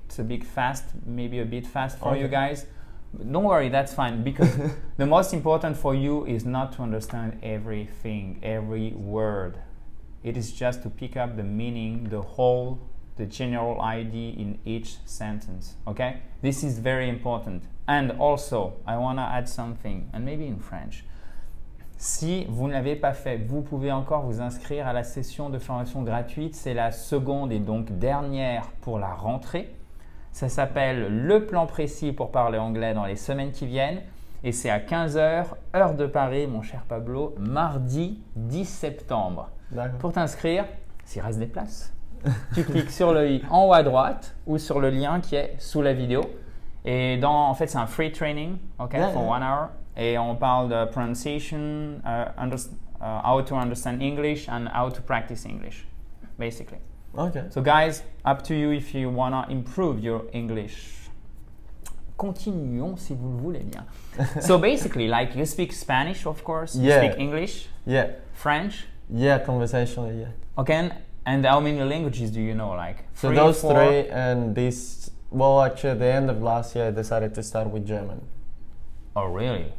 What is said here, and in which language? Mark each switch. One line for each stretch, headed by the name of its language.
English: It's a bit fast, maybe a bit fast for you guys. Don't worry, that's fine, because the most important for you is not to understand everything, every word. It is just to pick up the meaning, the general idea in each sentence, okay? This is very important. And also, I want to add something, and maybe in French.
French: Si vous ne l'avez pas fait, vous pouvez encore vous inscrire à la session de formation gratuite. C'est la seconde et donc dernière pour la rentrée. Ça s'appelle le plan précis pour parler anglais dans les semaines qui viennent. Et c'est à 15h, heure de Paris, mon cher Pablo, mardi 10 septembre. Pour t'inscrire, s'il reste des places, tu cliques sur le i en haut à droite ou sur le lien qui est sous la vidéo. Et en fait, c'est un
English: free training, for 1 hour.
French: Et on parle de
English: pronunciation, how to understand English and how to practice English, basically. Okay. So guys, up to you if you want to improve your English.
French: Continuons si vous le voulez bien.
English: So basically, like you speak Spanish, of course. Yeah. You speak English. Yeah. French. Yeah, conversationally, yeah. Okay, and how many languages do you know? Like so those 3 and this. Well, actually, at the end of last year, I decided to start with German. Oh, really?